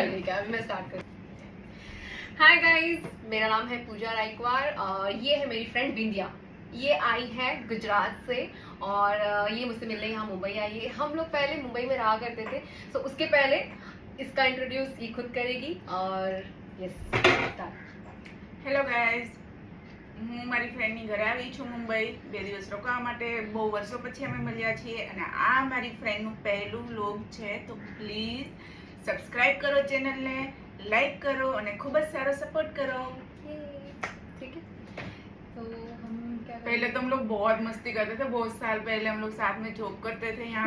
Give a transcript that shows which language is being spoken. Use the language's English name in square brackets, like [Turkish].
[Hindi] चल ठीक है, अभी मैं स्टार्ट कर। हाय गाइस, मेरा नाम है पूजा रायकवार। ये है मेरी फ्रेंड बिंदिया। ये आई है गुजरात से और ये मुझसे मिलने यहाँ मुंबई आई है। हम लोग पहले मुंबई में रहा करते थे, तो उसके पहले इसका इंट्रोड्यूस ये खुद करेगी। और यस, स्टार्ट। [Gujarati] હેલો ગાઈઝ, હું મારી ફ્રેન્ડની ઘરે આવી છું મુંબઈ 2 દિવસ રોકાવા માટે. બહુ વર્ષો પછી અમે મળ્યા છીએ અને આ મારી ફ્રેન્ડનું પહેલું વ્લોગ છે, તો પ્લીઝ સબસ્ક્રાઇબ કરો ચેનલને, લાઈક કરો અને ખૂબ જ સારો સપોર્ટ કરો. [Hindi] ठीक है, तो हम क्या पहले तो हम लोग बहुत मस्ती करते थे, बहुत साल पहले हम लोग साथ में जॉब करते थे यहाँ